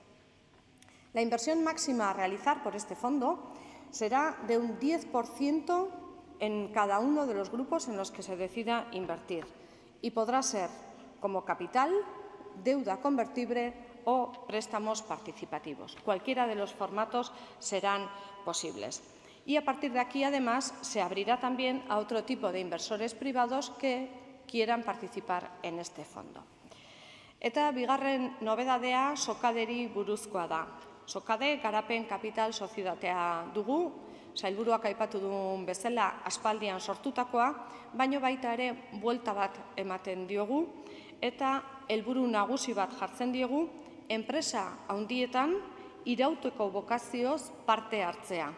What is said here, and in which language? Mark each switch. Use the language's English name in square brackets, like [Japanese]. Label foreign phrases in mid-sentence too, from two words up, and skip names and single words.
[Spanish] La inversión máxima a realizar por este fondo será de un 10% en cada uno de los grupos en los que se decida invertir y podrá ser como capital, deuda convertible o préstamos participativos. Cualquiera de los formatos serán posibles. Y a partir de aquí, además, se abrirá también a otro tipo de inversores privados que quieran participar en este fondo. [Basque] Eta bigarren nobedadea sokaderi buruzkoa da. Sokade garapen kapital sozietatea dugu, sailburuak aipatu duen bezala aspaldian sortutakoa, baino baita ere buelta bat ematen diogu eta helburu nagusi bat jartzen diogu enpresa handietan irauteko bokazioz parte hartzea.